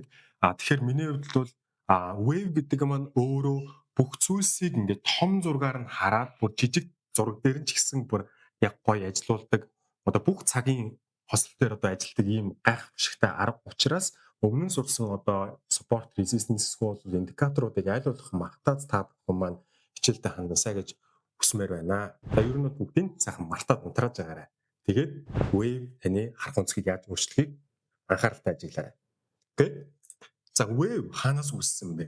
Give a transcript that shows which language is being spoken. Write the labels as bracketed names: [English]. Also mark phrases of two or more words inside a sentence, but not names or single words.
[Mongolian] Тэгэхээр миний хувьд бол wave гэдэг маань өөрөө бүх зүйлсийг ингээ том зургаар нь хараад бүр жижиг зураг дээр нь ч гэсэн бүр яг гоё ажилуулдаг. Бүх цагийн хослол дээр ажилтдаг ийм гайхамшигтай арга учраас өмнө нь сурсан [English] support resistance school [Mongolian] индикаторуудыг аль болох мартаад та бүхэн маань хичээлдээ хандаасаа гэж хүсмээр байна. За ер нь бүгдийг сайхан мартаад унтрааж байгаарай. Тэгээд wave таны харах онцгийг яаж өөрчлөхийг анхааралтай ажиглаарай. Окей. За wave хаанаас үүссэн бэ?